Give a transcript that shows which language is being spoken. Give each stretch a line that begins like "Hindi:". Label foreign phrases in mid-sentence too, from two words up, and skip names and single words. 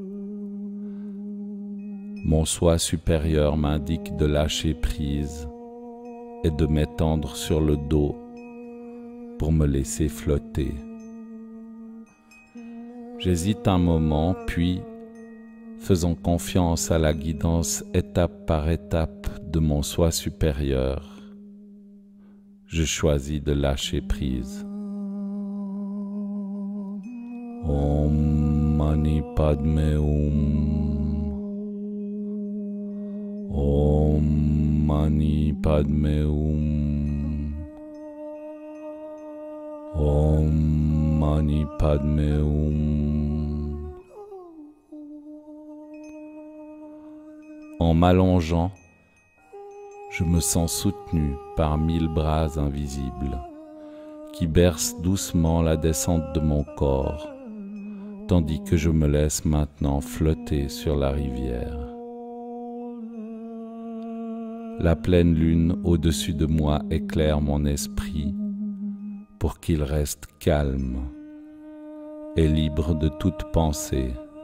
French: Mon soi supérieur m'indique de lâcher prise et de m'étendre sur le dos pour me laisser flotter. J'hésite un moment, puis, faisant confiance à la guidance étape par étape de mon soi supérieur, je choisis de lâcher prise.
Sanskrit: Om Mani Padme Hum. Om Mani Padme Hum. Om Mani Padme Hum.
French: En m'allongeant, je me sens soutenu par 1000 bras invisibles qui bercent doucement la descente de mon corps, tandis que je me laisse maintenant flotter sur la rivière. La pleine lune au-dessus de moi éclaire mon esprit pour qu'il reste calme et libre de toute pensée.